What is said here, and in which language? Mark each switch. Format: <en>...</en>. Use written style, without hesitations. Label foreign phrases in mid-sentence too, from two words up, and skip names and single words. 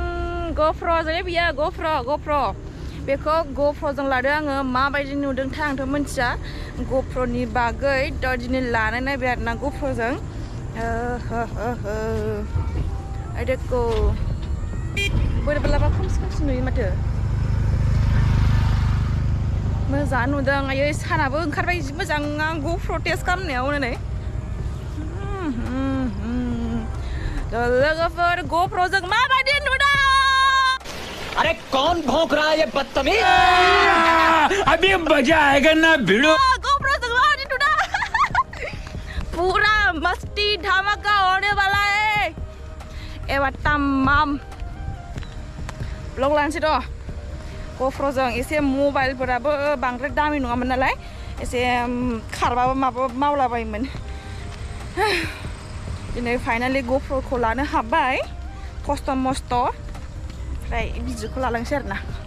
<brx>GoPro जायो बियो GoPro बेखौ GoPro जों लादों आङो माबायदि नुदोंथाय आंथ' मिथिया GoPro नि बागै दा दिनै लानाय नायबाय आरोना GoPro जों Adekwo बोरैबालाबा खोमसि नुयो माथो मोजां नुदों आयै सानाबो ओंखारबाय जि मोजां आं GoPro टेस्ट खालामनायाव नै लोगोफोर GoPro जों माबायदि नुदों</brx> <hi>अरे कौन भौंक रहा है ये बदतमीज अभी मजा आएगा ना भिड़ो</hi> <brx>GoPro जों माबायदि नुदों</brx> <hi>पूरा मस्ती धमाका होने वाला है</hi> <brx>एबार तमाम ब्लग लानोसै द' GoPro जों एसे मबाइलफोराबो बांद्राय दामि नङामोन नालाय एसे खारबाबो माबा मावलाबायोमोन दिनै फाइनालि GoPro खौ लानो हाबाय खस्थ' मस्थ' ओमफ्राय भिडिअ'खौ लालांसै आरोना</brx>